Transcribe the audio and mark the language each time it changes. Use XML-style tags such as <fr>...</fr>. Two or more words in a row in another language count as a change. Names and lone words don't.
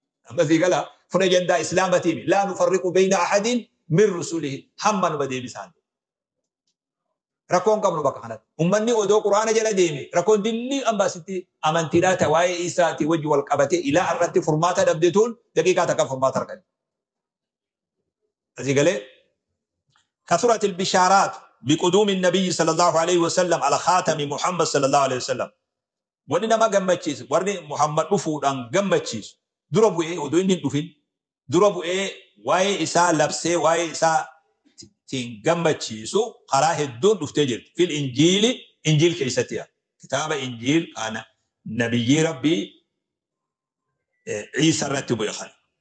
<om>Amma sii gala, funa ajandaa Islaamatii miti.</om> <ar>لا نفرق بين أحد من رسله.</ar> <om>Hamma numa deebisaan. Rakkoon qabnu bakka kanatti. Ummanni odoo Qur'aana jala deeme, rakkoon dilli amma asitti amantiidhaa ta'e waa'ee Iisaatii wajji wal qabate ilaa irratti furmaata dhabde tuun daqiiqaa takka furmaata argate. Asii galee?</om> <ar>كثرت البشارات بقدوم النبي صلى الله عليه وسلم على خاتم محمد صلى الله عليه وسلم.</ar> <om>Wanni nama gammachiisu, warri Muhammad dhufuudhaan gammachiisu, dura bu'ee, odoo inni hin dhufin, dura bu'ee waa'ee isaa labsee, waa'ee isaa ittiin gammachiisu karaa hedduun dhuftee jirti.</om> <ar>في الإنجيل,</ar> <om>Injiil keessatti yaa. Kitaaba Injiil kana Nabiyyii Rabbii, eh, Iisa irratti bu'e kana.</om>